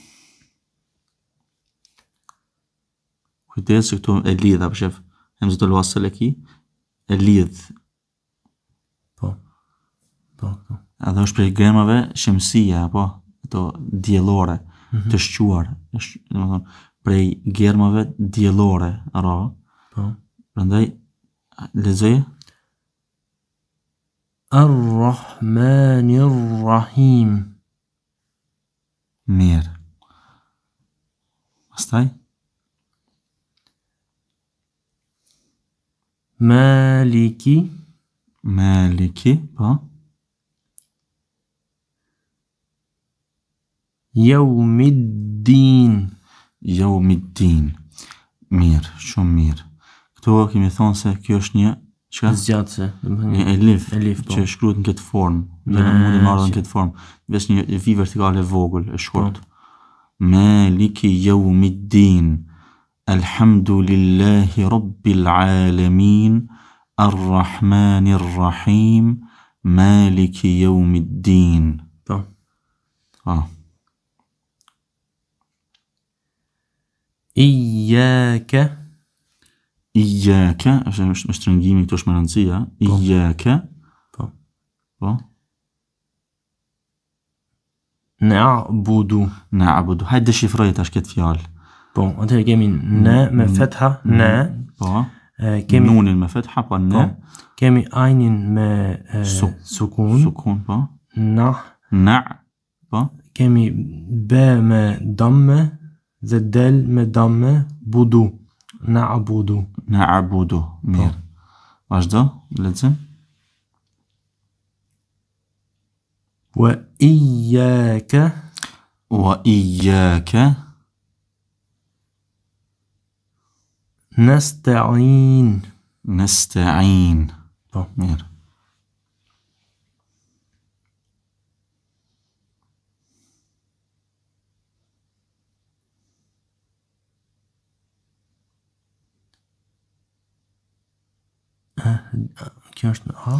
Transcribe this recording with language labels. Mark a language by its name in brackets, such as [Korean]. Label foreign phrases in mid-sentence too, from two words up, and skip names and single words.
[Albanian] Kujdes që këtu e lidh, apo shef, [Arabic] همزة الوصل [Albanian] e ki, e lidh. Po. Edhe është prej gremave shemsia, apo, ato diellore, të shquar, domethënë prej germave diellore, ra. Po. Prandaj lexoje. [Arabic] الرحمن الرحيم. [Albanian] Mirë. Pastaj? [Arabic] Maliki, [Albanian] po. [Arabic] Yawmiddin. [Albanian] Mirë, shumë mirë. Këtu kemi thonë se kjo është një zgjatëse, një elif që shkruhet në këtë formë, dhe në mundi marrë në këtë formë, veç një vi vertikale vogël e shkurt. [Arabic] مالك يوم الدين. الحمد لله رب العالمين. الرحمن الرحيم مالك يوم الدين. [Albanian] Po. Iyaka. [Arabic] Iyaka, [Albanian] është me shtrëngimi këtu është më rëndësia. [Arabic] Iyaka. Po. Na'budu. Na'budu. [Albanian] Hajde deshifroj tash këtë fjalë. Po, atëherë kemi në me fetha, në. Po. Kemi nunin me fetha, po në. Kemi ajnin me sukun. Sukun, po. [Arabic] Na. [Albanian] Po. Kemi be me damme dhe del me damme, budu. [Arabic] Na'budu. [Albanian] Na'budu. Mirë. Vazhdo, lexojmë. [Arabic] وإياك. وإياك nasta'in. Nasta'in. [Albanian] Po. Mirë. Kjo është në A?